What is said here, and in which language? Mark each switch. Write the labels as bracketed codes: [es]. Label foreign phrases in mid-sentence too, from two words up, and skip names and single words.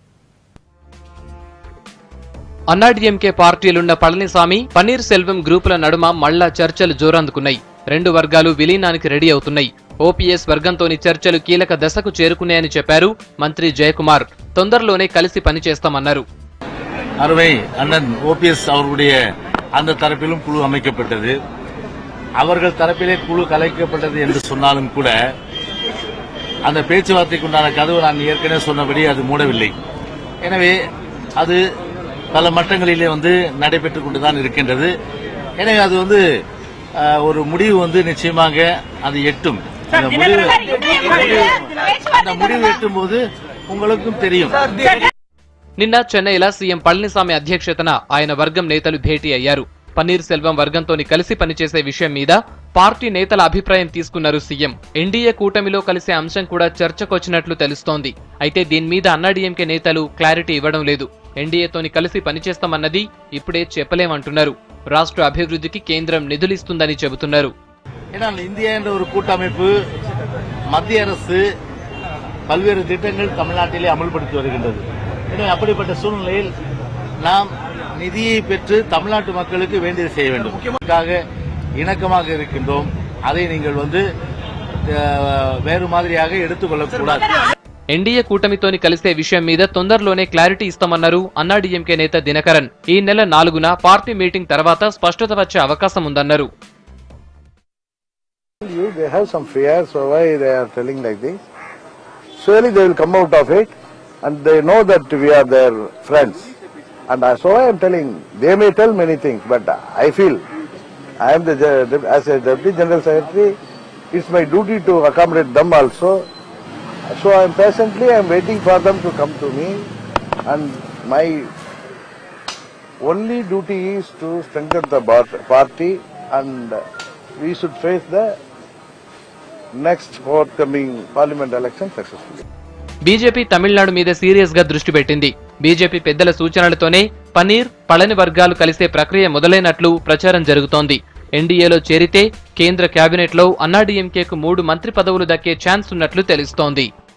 [te] అన్నాడీఎంకే పార్టీలున్న పళనిస్వామి, పన్నీర్ సెల్వం గ్రూపుల నడుమ మళ్లా చర్చలు జోరందుకున్నాయి. రెండు వర్గాలు విలీనానికి రెడీ అవుతున్నాయి. ఓపీఎస్ వర్గంతోని చర్చలు కీలక దశకు చేరుకున్నాయని చెప్పారు మంత్రి జయకుమార్. తొందరలోనే కలిసి పనిచేస్తామన్నారు. [ta] அருமை அண்ணன் ஓபிஎஸ் அவர்களுடைய அந்த தரப்பிலும் குழு அமைக்கப்பட்டது. அவர்கள் தரப்பிலே குழு கலைக்கப்பட்டது என்று சொன்னாலும் கூட அந்த பேச்சுவார்த்தைக்கு உண்டான கதவு நான் ஏற்கனவே சொன்னபடி அது மூடவில்லை. எனவே அது பல மட்டங்களிலே நடைபெற்றுக் கொண்டுதான் இருக்கின்றது. எனவே அது ஒரு முடிவு நிச்சயமாக அது எட்டும். அந்த முடிவு எட்டும் போது உங்களுக்கும் தெரியும். [te] నిన్న చెన్నైలో సీఎం పళనిస్వామి అధ్యక్షతన ఆయన వర్గం నేతలు భేటీ అయ్యారు. పన్నీర్ సెల్వం వర్గంతోని కలిసి పనిచేసే విషయం మీద పార్టీ నేతల అభిప్రాయం తీసుకున్నారు సీఎం. ఎన్డీఏ కూటమిలో కలిసే అంశం కూడా చర్చకొచ్చినట్లు తెలుస్తోంది. అయితే దీని మీద అన్నాడీఎంకే నేతలు క్లారిటీ ఇవ్వడం లేదు. ఎన్డీఏతోని కలిసి పనిచేస్తామన్నది ఇప్పుడే చెప్పలేమంటున్నారు. రాష్ట్ర అభివృద్ధికి కేంద్రం నిధులిస్తుందని చెబుతున్నారు. [ta] இந்தியா என்ற ஒரு கூட்டமைப்பு மத்திய அரசு பல்வேறு திட்டங்கள் தமிழ்நாட்டிலே அமல்படுத்தி வருகின்றது. எனவே அப்படிப்பட்ட சூழ்நிலையில் நாம் நிதியை பெற்று தமிழ்நாட்டு மக்களுக்கு வேண்டியது செய்ய வேண்டும். முக்கியமாக இணக்கமாக இருக்கின்றோம். அதை நீங்கள் வேறு மாதிரியாக எடுத்துக்கொள்ளக்கூடாது. [te] ఎన్డీఏ కూటమితోని కలిసే విషయం మీద తొందరలోనే క్లారిటీ ఇస్తామన్నారు అన్నాడీఎంకే నేత దినకరన్. ఈ నెల 4న పార్టీ మీటింగ్ తర్వాత స్పష్టత వచ్చే అవకాశం ఉందన్నారు. [en] They have some fear, so why they are telling like this? Surely they will come out of it, and they know that we are their friends. And so I am telling, they may tell many things, but I feel I am as a Deputy General Secretary, it's my duty to accommodate them also. So I am waiting for them to come to me, and my only duty is to strengthen the party, and we should face the next forthcoming parliament election successfully. [te] బీజేపీ తమిళనాడు మీద సీరియస్ గా దృష్టి పెట్టింది. బీజేపీ పెద్దల సూచనలతోనే పన్నీర్, పళని వర్గాలు కలిసే ప్రక్రియ మొదలైనట్లు ప్రచారం జరుగుతోంది. ఎన్డీఏలో చేరితే కేంద్ర కేబినెట్లో అన్నాడీఎంకేకు 3 మంత్రి పదవులు దక్కే ఛాన్స్ ఉన్నట్లు తెలుస్తోంది.